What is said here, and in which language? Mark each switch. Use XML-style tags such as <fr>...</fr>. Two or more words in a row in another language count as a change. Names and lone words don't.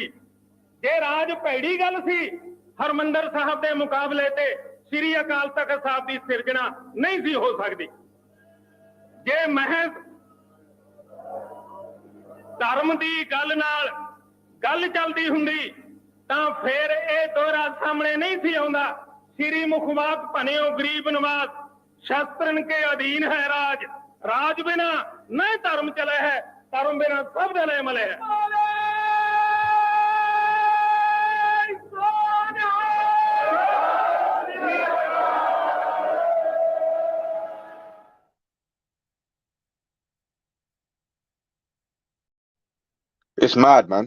<pa>ਜੇ ਰਾਜ ਭੈੜੀ ਗੱਲ ਸੀ ਹਰਮੰਦਰ ਸਾਹਿਬ ਦੇ ਮੁਕਾਬਲੇ ਤੇ ਸ੍ਰੀ ਅਕਾਲ ਤਖਤ ਸਾਹਿਬ ਦੀ ਸਿਰਜਣਾ ਨਹੀਂ ਸੀ ਹੋ ਸਕਦੀ। ਜੇ ਮਹਿਜ਼ ਧਰਮ ਦੀ ਗੱਲ ਨਾਲ ਗੱਲ ਚੱਲਦੀ ਹੁੰਦੀ ਤਾਂ ਫਿਰ ਇਹ ਦੋਹਰਾ ਸਾਹਮਣੇ ਨਹੀਂ ਸੀ ਆਉਂਦਾ।</pa> <hi>श्री मुखवाक पनियो गरीब नवाज शस्त्रन के अधीन है राज, राज बिना न धर्म चले है, धर्म बिना सब जने मले है।</hi> <en>It's mad, man.</en>